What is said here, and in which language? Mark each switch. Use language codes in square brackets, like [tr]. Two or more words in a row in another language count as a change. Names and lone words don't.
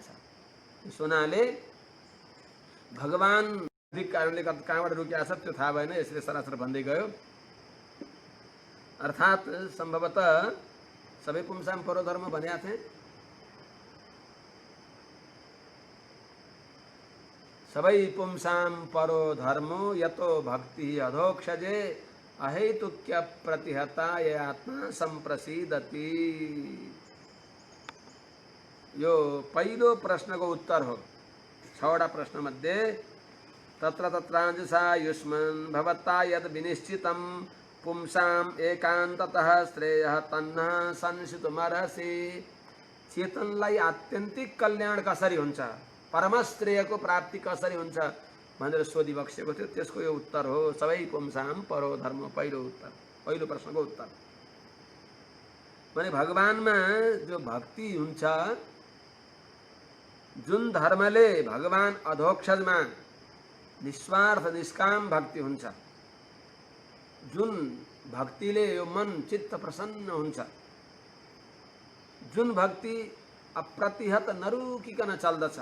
[ne] त्यस हुनाले भगवान कारणले कहाँबाट रुकिया छ त्यो थाहा भएन, यसले सरासर भन्दै गयो। अर्थात् सम्भवतः [sa] सबै पुंसाम परोधर्म [ne] भनेका थिए। [sa] सबै पुंसाम परो धर्मो यतो भक्ति अधोक्षजे अहेतुक्य प्रतिहता ये आत्मा संप्रसिदति। [ne] यो पहिलो प्रश्नको उत्तर हो। 6वटा प्रश्न मध्ये [sa] तत्र तत्रांजुषा युष्मन् भवता यद विनिश्चितं पुंसाम एकान्ततः श्रेयः तन्नः संसितुमर्हसि। [ne] चेतनलाई आत्यन्तिक कल्याण कसरी हुन्छ, परमश्रेयको प्राप्ति कसरी हुन्छ भनेर सोधिबक्सेको थियो। त्यसको यो उत्तर हो, [sa] सबै पुंसाम परो धर्म। [ne] पहिलो उत्तर, पहिलो प्रश्नको उत्तर भने भगवानमा जो भक्ति हुन्छ, जुन धर्मले भगवान अधोक्षजमा निस्वार्थ निष्काम भक्ति हुन्छ, जुन भक्तिले यो मन चित्त प्रसन्न हुन्छ, जुन भक्ति अप्रतिहत नरुकिकन चल्दछ।